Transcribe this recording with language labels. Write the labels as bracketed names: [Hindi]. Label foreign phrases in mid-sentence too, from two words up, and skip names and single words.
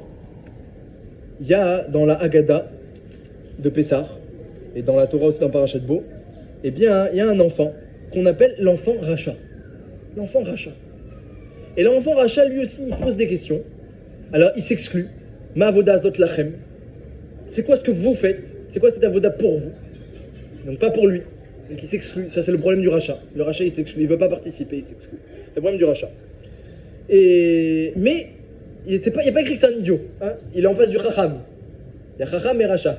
[French] Il y a dans la Haggadah de Pessah, et dans la Torah aussi dans Parashat Bo, eh bien, il y a un enfant qu'on appelle l'enfant Racha. L'enfant Racha. Et l'enfant Racha, lui aussi, il se pose des questions. Alors, il s'exclut. [Hebrew] מה עבודה זאת לכם. [French] C'est quoi ce que vous faites? C'est quoi cette avoda pour vous? Donc, pas pour lui. Donc, il s'exclut. Ça, c'est le problème du Racha. Le Racha, il s'exclut. Il ne veut pas participer, il s'exclut. C'est le problème du Racha. Mais, il n'y a pas écrit que c'est un idiot. Hein, il est en face du Chacham. Il y a Chacham et Racha.